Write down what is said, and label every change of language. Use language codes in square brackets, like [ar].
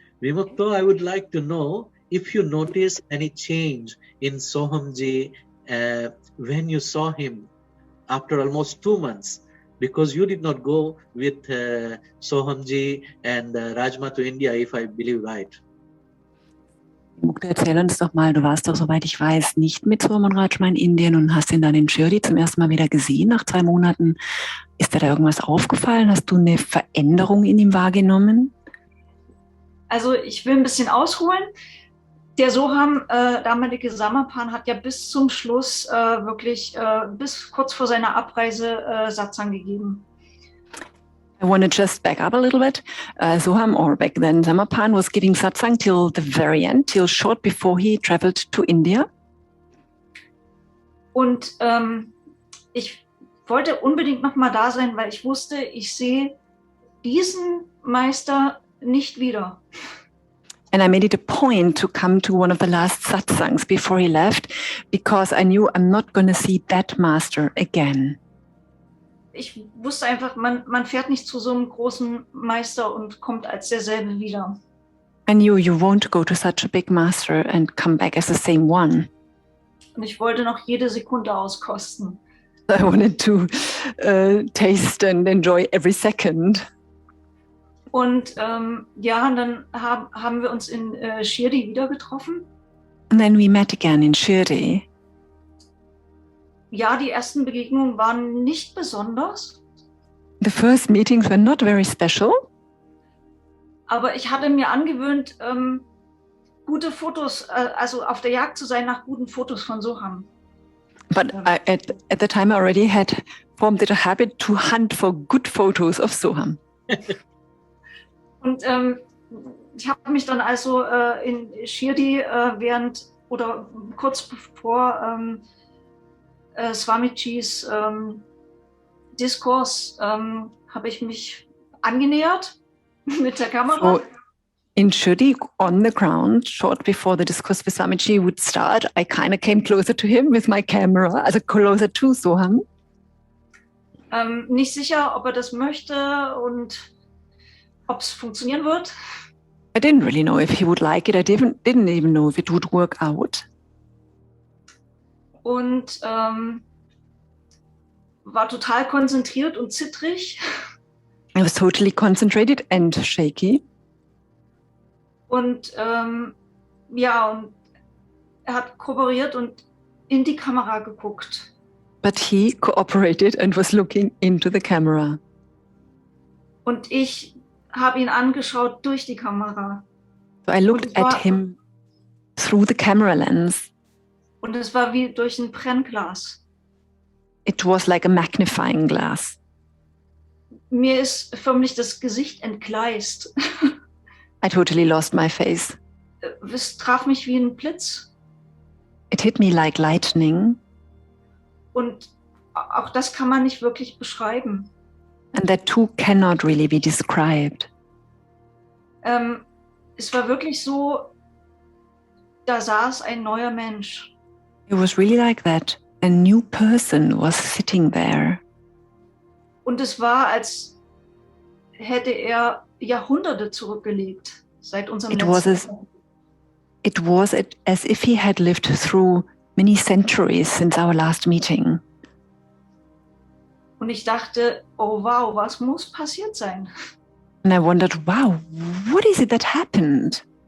[en] Vimukto, I would like to know if you notice any change in Sohamji when you saw him after almost 2 months, because you did not go with Sohamji and Rajma to India, if I believe right. [de] Mukta, erzähl uns doch mal, du warst doch, soweit ich weiß, nicht mit Soham und Rajma in Indien und hast ihn dann in Shirdi zum ersten Mal wieder gesehen nach 2 Monaten. Ist dir da irgendwas aufgefallen? Hast du eine Veränderung in ihm wahrgenommen? Also ich will ein bisschen ausholen. Der Soham, damalige SAMARPAN, hat ja bis zum Schluss wirklich bis kurz vor seiner Abreise Satsang gegeben. [en] I want to just back up a little bit. Soham, or back then SAMARPAN, was giving satsang till the very end, till short before he traveled to India. [de] Und ich wollte unbedingt nochmal da sein, weil ich wusste, ich sehe diesen Meister nicht wieder. [en] And I made it a point to come to one of the last satsangs before he left, because I knew I'm not going to see that master again. [de] Ich wusste einfach, man fährt nicht zu so einem großen Meister und kommt als derselbe wieder. [en] I knew you won't go to such a big master and come back as the same one. [de] Und ich wollte noch jede Sekunde auskosten. [en] I wanted to taste and enjoy every second. [de] Und ja, und dann haben wir uns in Shirdi wieder getroffen. [en] And then we met again in Shirdi. [de] Ja, die ersten Begegnungen waren nicht besonders. [en] The first meetings were not very special. [de] Aber ich hatte mir angewöhnt, gute Fotos, also auf der Jagd zu sein nach guten Fotos von Soham. [en] But at the time I already had formed it a habit to hunt for good photos of Soham. [de] Und ich habe mich dann also in Shirdi während oder kurz bevor Swamijis Diskurs habe ich mich angenähert mit der Kamera. [en] So in Shirdi, on the ground, short before the discourse with Swamiji would start, I kind of came closer to him with my camera, also closer to Soham. [de] Nicht sicher, ob das möchte und ob es funktionieren wird. [en] I didn't really know if he would like it. I didn't even know if it would work out. [de] Und war total konzentriert und zittrig. [en] I was totally concentrated and shaky. [de] Und ja, und er hat kooperiert und in die Kamera geguckt. [en] But he cooperated and was looking into the camera. [de] Und ich habe ihn angeschaut durch die Kamera. [en] So I looked at him through the camera lens. [de] Und es war wie durch ein Brennglas. [en] It was like a magnifying glass. [de] Mir ist förmlich das Gesicht entgleist. [en] I totally lost my face. [de] Es traf mich wie ein Blitz. [en] It hit me like lightning. [de] Und auch das kann man nicht wirklich beschreiben. [en] And that too cannot really be described. [de] Es war wirklich so, da saß ein neuer Mensch. [en] It was really like that. A new person was sitting there. [de] Und es war, als hätte er Jahrhunderte zurückgelegt seit unserem [en] It was as if he had lived through many centuries since our last meeting. [de] Und ich dachte, oh wow, was muss passiert sein? [en] And I wondered, wow, what is it that happened?